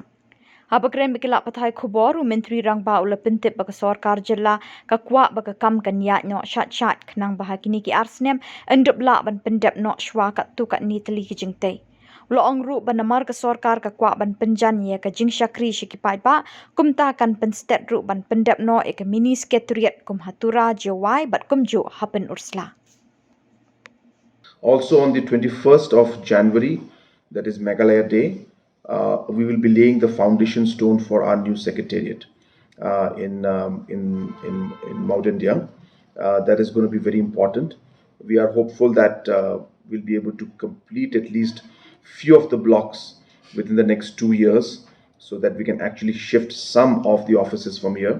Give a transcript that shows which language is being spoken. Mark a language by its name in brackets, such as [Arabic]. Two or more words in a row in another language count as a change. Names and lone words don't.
[Khasi] Haba kren bikila pathai Khubor Myntri Rangbah pyntip ba sorkar Jylla ka kwah ba kam kan iaid no shaid khnang baha kini ki snem endop la banpyndep no shwa katto katne teli ki jingtei. Loong ru banamar ke sorkar ka kwah banpynjan ye ka jing shakri shikipai ba kumta kan penstet ru banpyndep no ek [English] Mini Secretariat [Khasi] kum hatura jawai bat kumju hapen ursla. [English] Also on the 21st of January, that is Meghalaya Day, we will be laying the foundation stone for our new secretariat in Mawdiangdiang. That is going to be very important. We are hopeful that we'll be able to complete at least few of the blocks within the next 2 years, so that we can actually shift some of the offices from here.